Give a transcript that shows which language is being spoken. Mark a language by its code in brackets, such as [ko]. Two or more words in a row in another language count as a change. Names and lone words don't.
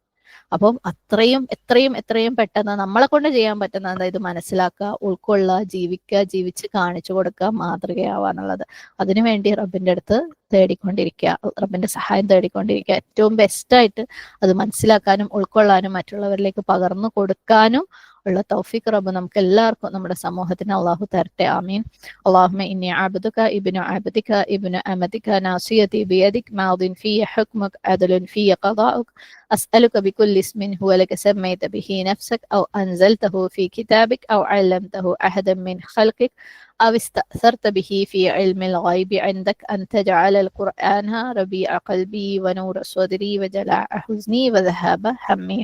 [ml] അപ്പം എത്രയും പെട്ടെന്ന് നമ്മളെ കൊണ്ട് ചെയ്യാൻ പറ്റുന്ന അതായത് മനസ്സിലാക്കുക, ഉൾക്കൊള്ളുക, ജീവിക്കുക, ജീവിച്ച് കാണിച്ചു കൊടുക്കുക, മാതൃകയാവുക എന്നുള്ളത്. അതിനുവേണ്ടി റബ്ബിന്റെ അടുത്ത് തേടിക്കൊണ്ടിരിക്കുക, റബ്ബിന്റെ സഹായം തേടിക്കൊണ്ടിരിക്കുക. ഏറ്റവും ബെസ്റ്റായിട്ട് അത് മനസ്സിലാക്കാനും ഉൾക്കൊള്ളാനും മറ്റുള്ളവരിലേക്ക് പകർന്നു കൊടുക്കാനും ഉള്ള തൗഫീഖ് റബ്ബ് നമുക്ക് എല്ലാവർക്കും നമ്മുടെ സമൂഹത്തിന് അള്ളാഹു തരട്ടെ. ആമീൻ. [ar] اللهم إني عبدك ابن عبدك ابن أمتك ناصيتي بيدك ماض في حكمك عدل في قضاؤك أسألك بكل اسم هو لك سميت به نفسك أو أنزلته في كتابك أو علمته أحدا من خلقك أو استأثرت به في علم الغيب عندك أن تجعل القرآن ربيع قلبي ونور صدري وجلاء حزني وذهاب همي.